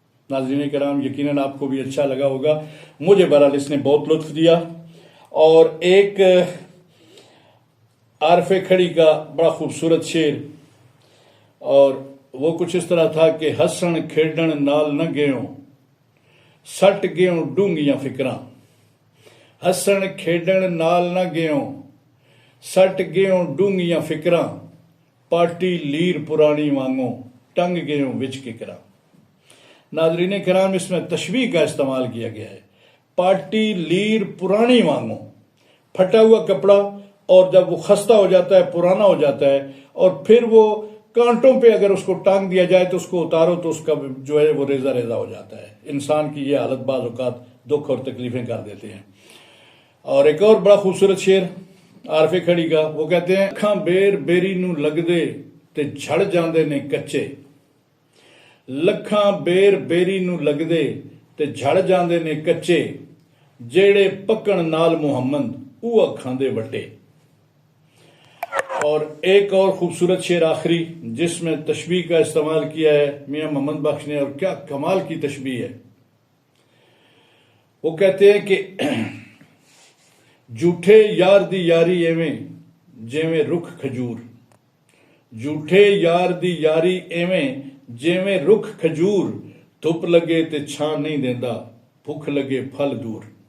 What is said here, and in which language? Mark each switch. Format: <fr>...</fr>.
<ur>ناظرین کرام، یقیناً آپ کو بھی اچھا لگا ہوگا. مجھے بہرحال اس نے بہت لطف دیا. اور ایک عارف کھڑی کا بڑا خوبصورت شعر، اور وہ کچھ اس طرح تھا کہ</ur> <pa>ہسن کھیڈن نال نہ گیوں، سٹ گیوں ڈونگیاں فکراں. ہسن کھیڈن نال نہ گیوں، سٹ گیوں ڈونگیاں فکراں، پارٹی لیر پرانی وانگوں، ٹنگ گیوں وچ ککراں.</pa> <ur>ناظرین کرام، اس میں تشبیہ کا استعمال کیا گیا ہے.</ur> <pa>پارٹی لیر پرانی وانگوں،</pa> <ur>پھٹا ہوا کپڑا، اور جب وہ خستہ ہو جاتا ہے، پرانا ہو جاتا ہے، اور پھر وہ کانٹوں پہ اگر اس کو ٹانگ دیا جائے تو اس کو اتارو تو اس کا جو ہے وہ ریزہ ریزہ ہو جاتا ہے. انسان کی یہ حالت بعض اوقات دکھ اور تکلیفیں کر دیتے ہیں. اور ایک اور بڑا خوبصورت شعر عارف کھڑی کا، وہ کہتے ہیں</ur> <pa>اکھاں بیر بیری نو لگ دے تے جھڑ جاندے نے کچے، لکھاں بیر بیری نو لگ دے تے جھڑ جاندے نے کچے، جیڑے پکن نال محمد اوہ کھاندے وٹے.</pa> <ur>اور ایک اور خوبصورت شعر آخری جس میں تشبیہ کا استعمال کیا ہے میاں محمد بخش نے، اور کیا کمال کی تشبیہ ہے. وہ کہتے ہیں کہ</ur> <pa>جھوٹے یار دی یاری ایویں جیویں رکھ کھجور، جھوٹے یار دی یاری ایویں جیویں رکھ کھجور، دھپ لگے تے چھان نہیں دیندا، بھوک لگے پھل دور.</pa>